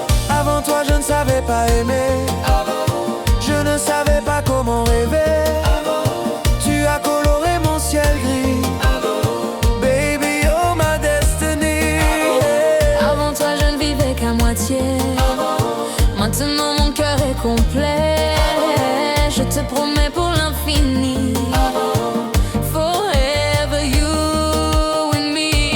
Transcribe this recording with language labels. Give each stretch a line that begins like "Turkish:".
French: Avant toi je ne savais pas aimer, je ne savais pas comment rêver. Tu as coloré mon ciel gris,
English: baby you're my destiny.
French: Avant toi je ne vivais qu'à moitié, maintenant mon cœur est complet. Je te promets pour l'infini,
English: forever you and me.